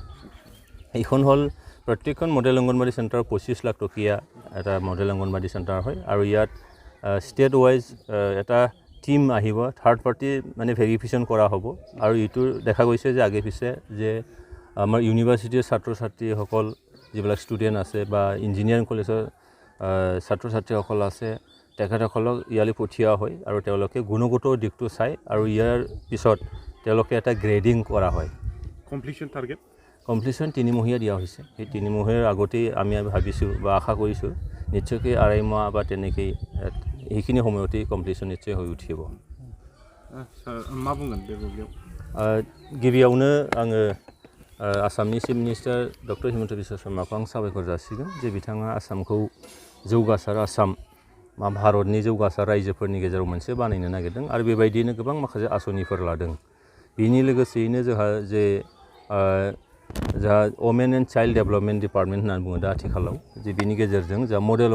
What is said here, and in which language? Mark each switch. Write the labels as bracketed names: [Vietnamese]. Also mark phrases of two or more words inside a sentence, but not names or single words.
[Assamese] এইখন হ'ল প্ৰত্যেকখন [English] model Anganwadi centre [Assamese] 25 লাখ টকীয়া এটা [English] model Anganwadi centre [Assamese] হয় আৰু ইয়াত [English] state wise [Assamese] এটা টিম আহিব [English] third party [Assamese] মানে ভেৰিফিকেশ্যন কৰা হ'ব আৰু এইটো দেখা গৈছে যে আগে পিছে যে আমাৰ ইউনিভাৰ্চিটিৰ ছাত্ৰ ছাত্ৰীসকল যিবিলাক ষ্টুডেণ্ট আছে বা ইঞ্জিনিয়াৰিং কলেজৰ ছাত্ৰ ছাত্ৰীসকল আছে তেখেতসকলক ইয়ালৈ পঠিওৱা হয় আৰু তেওঁলোকে গুণগত দিশটো চাই আৰু ইয়াৰ পিছত তেওঁলোকে এটা গ্ৰেডিং কৰা হয় কমপ্লিশ্যন 3 মহীয়া দিয়া হৈছে সেই 3 মহীয়াৰ আগতেই আমি ভাবিছোঁ বা আশা কৰিছোঁ নিশ্চয়কৈ 2.5 মাহ বা তেনেকৈ এইখিনি সময়তেই কমপ্লিশ্যন নিশ্চয় হৈ উঠিব [Bodo] गिबियावनो आङो आसामनि [English] chief minister [Bodo] डक्टर हिमन्त बिश्व शर्माखौ आं साबायखर जासिगोन जे बिथाङा आसामखौ जौगासार आसाम भारतनि जौगासार रायजोफोरनि गेजेराव मोनसे बानायनो नागिरदों आरो बेबायदिनो गोबां माखासे आसनिफोर लादों बिनि लोगोसेयैनो जोंहा जे वमेन एन्ड चाइल्ड डेभेलपमेन्ट डिपार्टमेन्ट होननानै बुङो दा आथिखालाव जे बिनि गेजेरजों जा मडेल